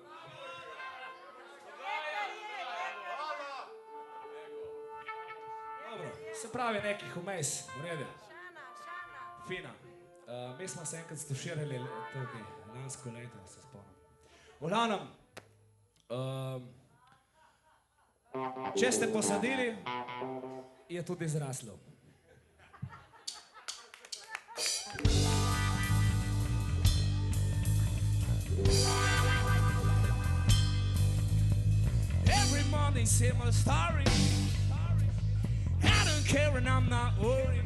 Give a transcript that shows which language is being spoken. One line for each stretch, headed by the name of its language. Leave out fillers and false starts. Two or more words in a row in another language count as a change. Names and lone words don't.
Slovenian: Dobro, se pravi nekih vmes, v redu. Fina. Mi smo se enkrat stuširali tukaj, lansko leto, se spomnim. V glavnem, če ste posadili, je tudi zraslo.
English: Every morning, similar story. I don't care and I'm not worried.